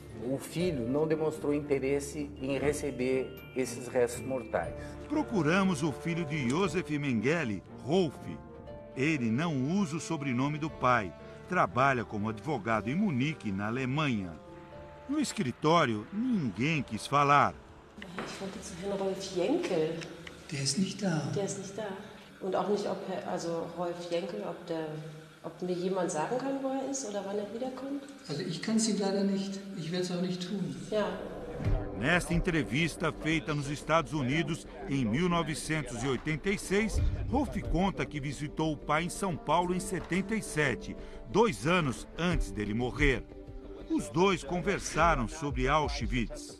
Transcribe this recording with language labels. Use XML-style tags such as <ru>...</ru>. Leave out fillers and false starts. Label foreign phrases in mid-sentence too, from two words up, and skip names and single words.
<pt>O filho não demonstrou interesse em receber esses restos mortais. Procuramos o filho de Josef Mengele, Rolf. Ele não usa o sobrenome do pai. Trabalha como advogado em Munique, na Alemanha. No escritório, ninguém quis falar.</pt> <de>Ich wollte zu Herrn Rolf Jenkel. Der ist nicht da. Der ist nicht da. Und auch nicht, Rolf Jenkel, ob mir jemand sagen kann, wo er ist oder wann er wiederkommt? Also ich kann es ihm leider nicht. Ich werde es auch nicht tun. Ja.</de> <pt>Nesta entrevista feita nos Estados Unidos em 1986, Rolf conta que visitou o pai em São Paulo em 77, 2 anos antes dele morrer. Os dois conversaram sobre Auschwitz.</pt>